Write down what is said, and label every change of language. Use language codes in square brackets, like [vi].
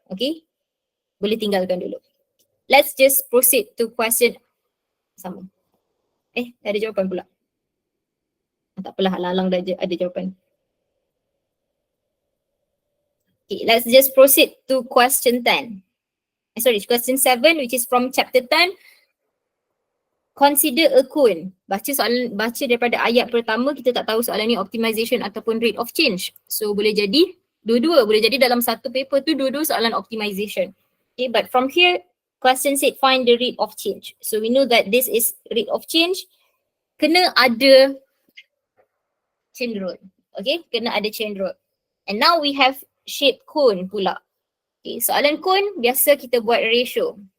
[ms] Okay, boleh tinggalkan dulu. [en] Let's just proceed to question sama. [ms] Ada jawapan pula. Tak apalah, halang-halang dah ada jawapan. [en] Okay, let's just proceed to question 10. Question 7 which is from chapter 10. Consider a cone. [ms] Baca daripada ayat pertama, kita tak tahu soalan ni optimization ataupun rate of change. So boleh jadi dua-dua, boleh jadi dalam satu paper tu dua-dua soalan optimization. [en] Okay, but from here question said find the rate of change. So we know that this is rate of change. [ms] Kena ada chain rule. Okay, kena ada chain rule. [en] And now we have shape cone pula. Okay, [ms] soalan cone biasa kita buat ratio.